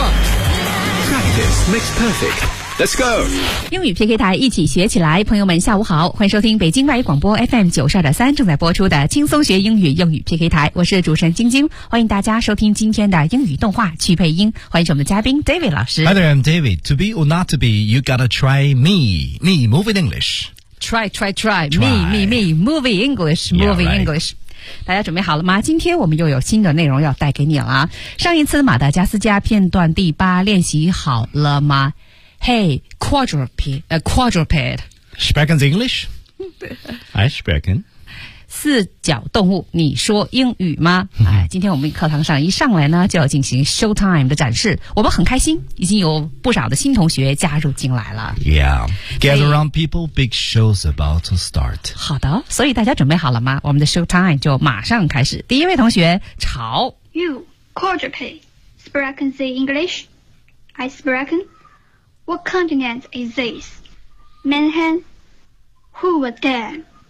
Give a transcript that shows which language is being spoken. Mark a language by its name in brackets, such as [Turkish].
[English] Practice makes perfect。 Let's go! [Chinese] 英语 PK 台一起学起来，朋友们下午好，欢迎收听北京外语广播 FM 92.3正在播出的轻松学英语英语 PK 台，我是主持人晶晶，欢迎大家收听今天的英语动画去配音，欢迎我们的嘉宾 David 老师。 [English] Hi there, I'm David. To be or not to be, you gotta try me. Me, movie English. Try. Me, movie English, movie yeah, English.、 Right. [Chinese] 大家准备好了吗？今天我们又有新的内容要带给你了。上一次马达加斯加片段第八练习好了吗？ [English] Hey, quadruped. Speckens English? I specken. [Chinese] 四脚动物，你说英语吗？今天我们课堂上一上来呢就要进行 showtime 的展示，我们很开心，已经有不少的新同学加入进来了。 [English] Yeah, gather around people, big show's about to start. [Chinese] 好的，所以大家准备好了吗？我们的 showtime 就马上开始。第一位同学，潮。 [English] You, quadruped, speckon say English? I speckon. What continent is this? Manhattan. Who was there?